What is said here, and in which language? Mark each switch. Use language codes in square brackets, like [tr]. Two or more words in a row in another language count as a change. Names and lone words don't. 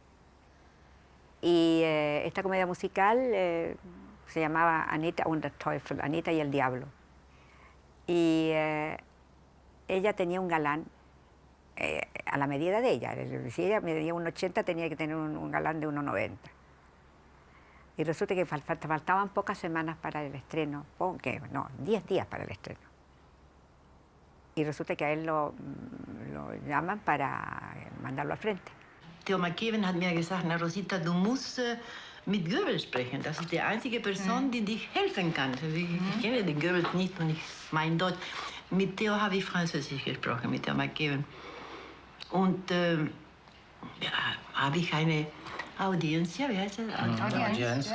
[es] Y esta comedia musical se llamaba Anita und der Teufel, Anita y el Diablo. Y ella tenía un galán a la medida de ella. Si ella medía 1,80, tenía que tener un galán de 1,90. Y resulta que faltaban pocas semanas para el estreno, 10 días para el estreno. Y resulta que a él lo llaman para mandarlo al frente. [de] Theo McKeven hat mir gesagt, na Rosita, du musst mit Goebbels sprechen. Das ist die einzige Person, die dich helfen kann. Ich kenne den Goebbels nicht und mein Deutsch. Mit Theo habe ich Französisch gesprochen, mit Theo McKeven. Und habe ich eine Audiencia, wie heißt das?